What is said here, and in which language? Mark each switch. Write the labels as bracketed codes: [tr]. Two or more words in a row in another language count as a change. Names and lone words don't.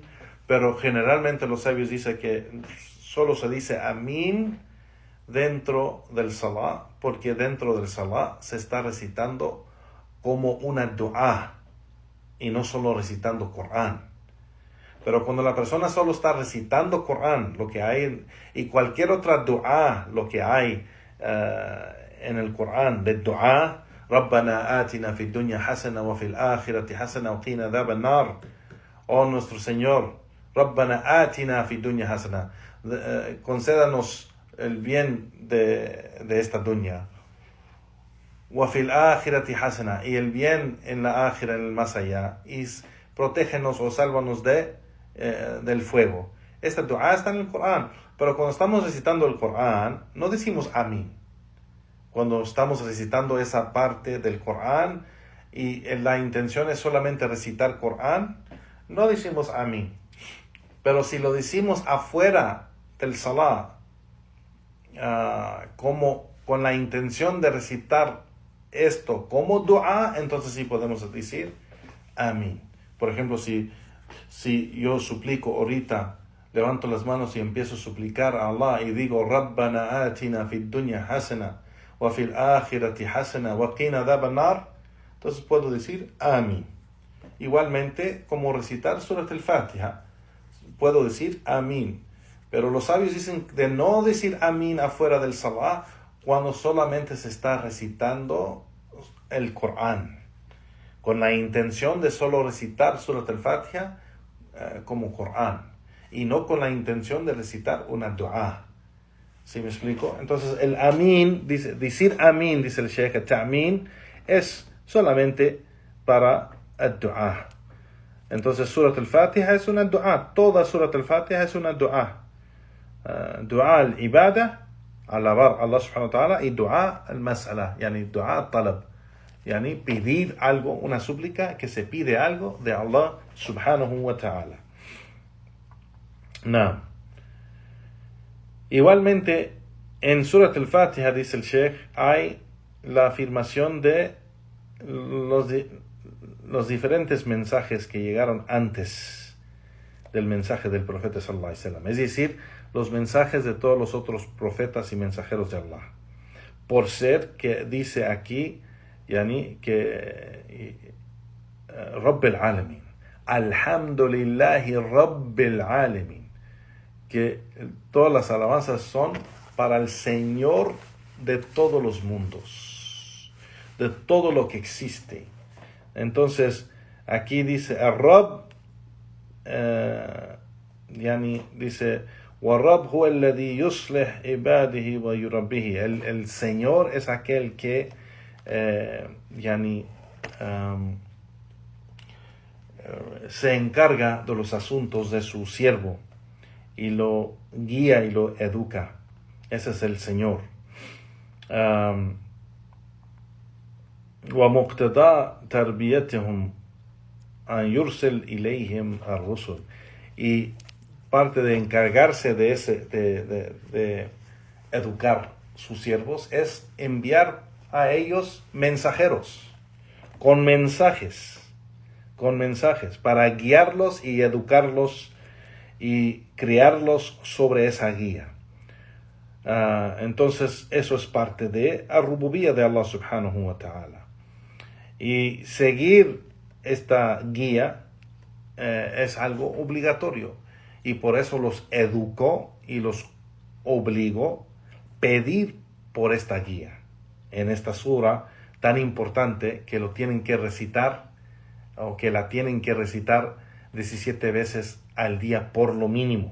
[es] Pero generalmente los sabios dicen que solo se dice amén dentro del Salah, porque dentro del Salah se está recitando como una dua y no solo recitando Corán. Pero cuando la persona solo está recitando Corán, lo que hay, y cualquier otra dua, lo que hay en el Corán de dua, [ar] رَبَّنَا آتِنَا فِي الدُّنْيَا حَسَنَةً وَفِي الْآخِرَةِ حَسَنَةً وَقِنَا عَذَابَ النَّارِ. [es] Oh nuestro Señor, [ar] رَبَّنَا آتِنَا فِي الدُّنْيا حَسَنَةً, [es] concédanos el bien de esta dunya. [ar] وَفِي الْآخِرَةِ حَسَنَةً, [es] y el bien en la ákhira, en el más allá. Y protégenos o sálvanos del fuego. Esta dua está en el Corán, pero cuando estamos recitando el Corán, no decimos amén. Cuando estamos recitando esa parte del Corán y la intención es solamente recitar Corán, no decimos amén. Pero si lo decimos afuera del Salah, como con la intención de recitar esto como dua, entonces sí podemos decir amén. Por ejemplo, si yo suplico ahorita, levanto las manos y empiezo a suplicar a Allah y digo [ar] ربنا آتنا في الدنيا حسنة وفي الآخرة حسنة وقنا عذاب النار, [es] entonces puedo decir amén. Igualmente, como recitar Surat al-Fatiha, puedo decir amén. Pero los sabios dicen de no decir amén afuera del Salah cuando solamente se está recitando el Corán, con la intención de solo recitar Surat al-Fatiha como Corán, y no con la intención de recitar una dua. ¿Sí me explico? Entonces el amin, decir amin, dice el Sheikh, ta'min, es solamente para el dua. Entonces Surat al-Fatiha es una dua, toda Surat al-Fatiha es una dua. [ar] دعاء العبادة, [es] alabar a Allah [ar] سبحانه وتعالى, [es] y [ar] دعاء المسألة يعني دعاء الطلب, [es] yani pedir algo, una súplica que se pide algo de Allah [ar] سبحانه وتعالى. [es] No. Igualmente, en Surat al-Fatiha, dice el Sheikh, hay la afirmación de los diferentes mensajes que llegaron antes del mensaje del profeta [ar] صلى الله عليه وسلم, [es] es decir, los mensajes de todos los otros profetas y mensajeros de Allah. Por ser que dice aquí, yani, que [ar] رب العالمين الحمد لله رب العالمين, [es] que todas las alabanzas son para el Señor de todos los mundos, de todo lo que existe. Entonces, aquí dice, [ar] Ar-Rabb, dice, وَالرَّبْ هُوَ الَّذِي يُصْلِحْ عِبَادِهِ وَيُرَبِّهِ. [es] El Señor es aquel que se encarga de los asuntos de su siervo y lo guía y lo educa. Ese es el Señor. [ar] وَمُقْتَدَى تَرْبِيَتِهُمْ أَنْ يُرْسِلْ إِلَيْهِمْ الرُّسُلِ. [es] Y parte de encargarse de educar sus siervos es enviar a ellos mensajeros, con mensajes, para guiarlos y educarlos y criarlos sobre esa guía. Entonces, eso es parte de la rububía de Allah [ar] سبحانه وتعالى. [es] Y seguir esta guía es algo obligatorio. Y por eso los educó y los obligó a pedir por esta guía. En esta sura tan importante que lo tienen que recitar, o que la tienen que recitar 17 veces al día por lo mínimo.